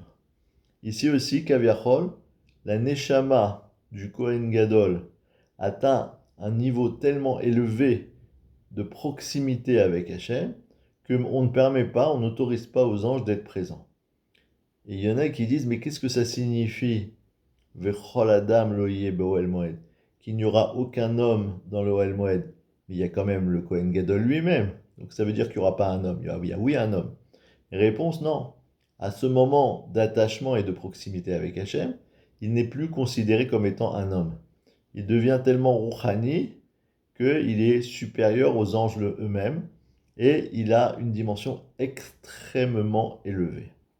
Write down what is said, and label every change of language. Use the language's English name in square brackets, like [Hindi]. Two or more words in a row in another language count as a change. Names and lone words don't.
[French] Ici aussi, Kaviachol, la Neshama du [Hebrew] כהן גדול [French] atteint un niveau tellement élevé de proximité avec Hachem qu'on ne permet pas, on n'autorise pas aux anges d'être présents. Et il y en a qui disent, mais qu'est-ce que ça signifie [Hebrew] וכל אדם לא יהיה באהל מועד, [French] qu'il n'y aura aucun homme dans le [Hebrew] אהל מועד, [French] mais il y a quand même le [Hebrew] כהן גדול [French] lui-même. Donc ça veut dire qu'il n'y aura pas un homme. Il y a oui un homme. Réponse non. À ce moment d'attachement et de proximité avec Hachem, il n'est plus considéré comme étant un homme. Il devient tellement rouhani qu'il est supérieur aux anges eux-mêmes et il a une dimension extrêmement élevée.